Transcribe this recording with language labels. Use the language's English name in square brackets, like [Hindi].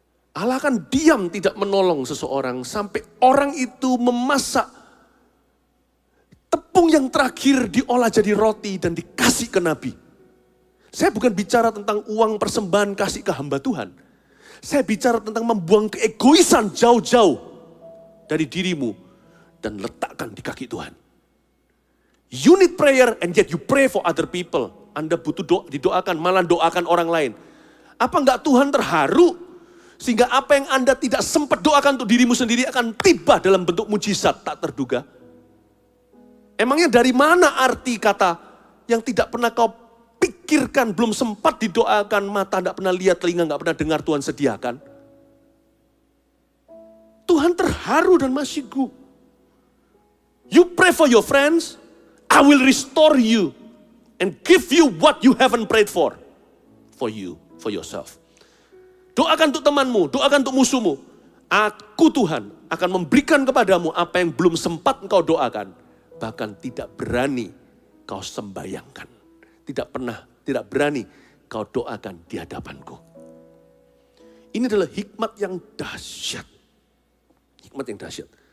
[Indonesian] Allah akan diam tidak menolong seseorang sampai orang itu memasak tepung yang terakhir diolah jadi roti dan dikasih ke Nabi. Saya bukan bicara tentang uang persembahan kasih ke hamba Tuhan. Saya bicara tentang membuang keegoisan jauh-jauh dari dirimu dan letakkan di kaki Tuhan. [English] You need prayer and yet you pray for other people. [Indonesian] Anda butuh didoakan, malah doakan orang lain. Apa enggak Tuhan terharu? Sehingga apa yang Anda tidak sempat doakan untuk dirimu sendiri akan tiba dalam bentuk mujizat tak terduga. Emangnya dari mana arti kata yang tidak pernah kau pikirkan, belum sempat didoakan, mata tidak pernah lihat, telinga tidak pernah dengar Tuhan sediakan? Tuhan terharu dan masyigu. [English] You pray for your friends, I will restore you. And give you what you haven't prayed for you, for yourself. [Indonesian] Doakan untuk temanmu, doakan untuk musuhmu. Aku Tuhan akan memberikan kepadamu apa yang belum sempat engkau doakan. Bahkan tidak berani kau sembayangkan. Tidak berani kau doakan di hadapanku. Ini adalah hikmat yang dahsyat. Hikmat yang dahsyat.